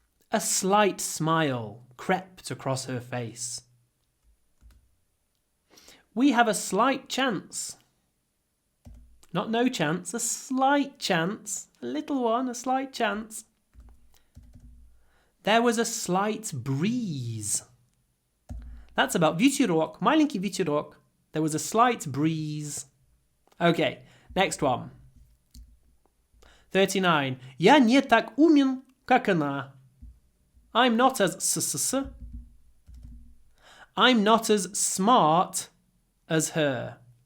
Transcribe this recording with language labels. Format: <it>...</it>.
<en>A slight smile crept across her face. We have a slight chance. Not no chance, a slight chance. A little one, a slight chance. There was a slight breeze. That's about</en> <ru>ветерок, маленький ветерок.</ru> <en>There was a slight breeze. Okay, next one. 39.</en> <ru>Я не так умен, как она.</ru> <en>I'm not as I'm not as smart as her.</en>